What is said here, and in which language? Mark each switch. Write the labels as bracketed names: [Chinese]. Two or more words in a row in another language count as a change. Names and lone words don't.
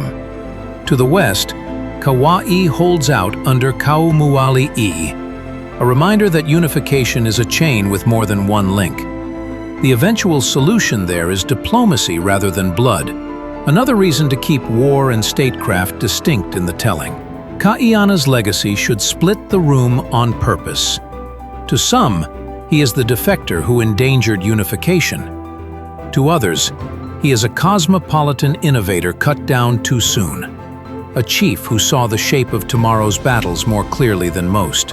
[English] To the west, Kauai holds out under Kaumuali'i, a reminder that unification is a chain with more than one link. The eventual solution there is diplomacy rather than blood, another reason to keep war and statecraft distinct in the telling. Kaʻiana's legacy should split the room on purpose. To some, he is the defector who endangered unification. To others, he is a cosmopolitan innovator cut down too soon. A chief who saw the shape of tomorrow's battles more clearly than most.